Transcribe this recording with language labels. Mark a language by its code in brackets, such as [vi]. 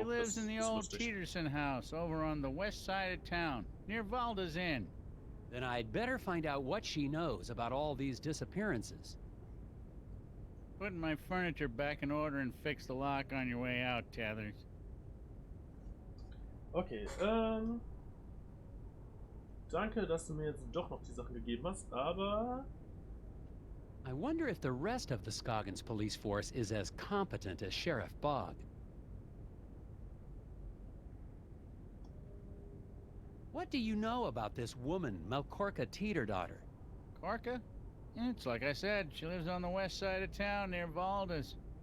[en] She lives in the old Teeterson house over on the west side of town, near Valda's Inn. Then I'd better find out what she knows about all these disappearances. Putting my furniture back in order and fix the lock on your way out, Tethers. [de] Okay, danke, dass du mir jetzt doch noch die Sachen gegeben hast, aber [en] I wonder if the rest of the Scoggins police force is as competent as Sheriff Bogg. What do you know about this woman, Melkorka Teeter-daughter? Korka? It's like I said, she lives on the west side of town near Valda's.